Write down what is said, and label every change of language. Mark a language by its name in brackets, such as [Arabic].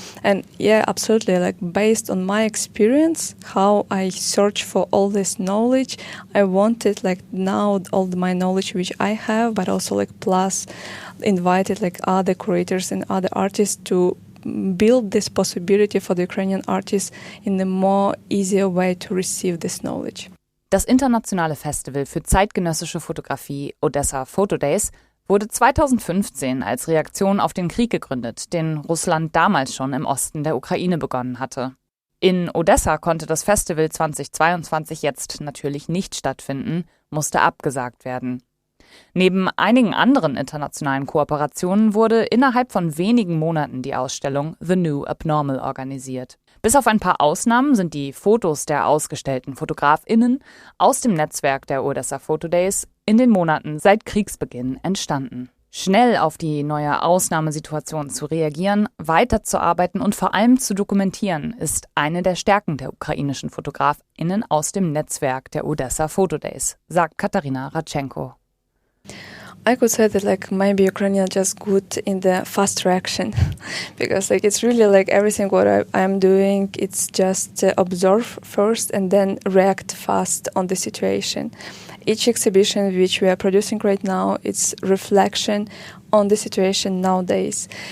[English] And yeah, absolutely, like based on my experience, how I search for all this knowledge, I wanted like now all my knowledge which I have, but also like plus invited like other curators and other artists to build this possibility for the Ukrainian artists in a more easier way to receive this knowledge. [German] Das internationale Festival für zeitgenössische Fotografie Odesa Photo Days wurde 2015 als Reaktion auf den Krieg gegründet, den Russland damals schon im Osten der Ukraine begonnen hatte. In Odessa konnte das Festival 2022 jetzt natürlich nicht stattfinden, musste abgesagt werden. Neben einigen anderen internationalen Kooperationen wurde innerhalb von wenigen Monaten die Ausstellung The New Abnormal organisiert. Bis auf ein paar Ausnahmen sind die Fotos der ausgestellten FotografInnen aus dem Netzwerk der Odesa Photo Days in den Monaten seit Kriegsbeginn entstanden. Schnell auf die neue Ausnahmesituation zu reagieren, weiterzuarbeiten und vor allem zu dokumentieren, ist eine der Stärken der ukrainischen FotografInnen aus dem Netzwerk der Odesa Photo Days, sagt Kateryna Radchenko. [English] I could say that like maybe Ukrainian are just good in the fast reaction because like it's really like everything what I'm doing, it's just observe first and then react fast on the situation. Each exhibition which we are producing right now, it's reflection on the situation nowadays.